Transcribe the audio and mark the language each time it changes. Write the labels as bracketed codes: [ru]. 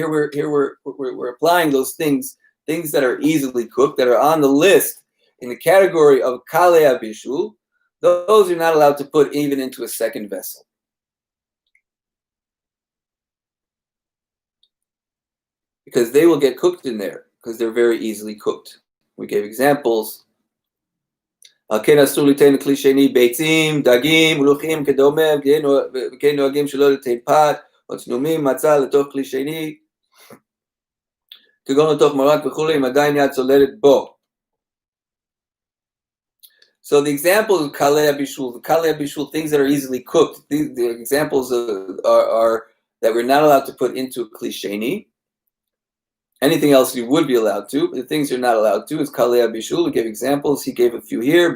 [en] Here we're applying those things that are easily cooked, that are on the list in the category of kalei bishul. Those you're not allowed to put even into a second vessel, because they will get cooked in there, because they're very easily cooked. We gave examples. [he] כן אסור ליתן כלי ביצים, דגים, מלוחים כדומה, וכן נוהגים שלא ליתן פת, או צנומים, מצה לתוך כלי שני, כגון לתוך מרק וכולי, אם עדיין יד צוללת בו. [en] So the examples of kalei bishul, things that are easily cooked, the examples are that we're not allowed to put into a kli sheni. Anything else you would be allowed to. The things you're not allowed to is kalei bishul. We gave examples. He gave a few here.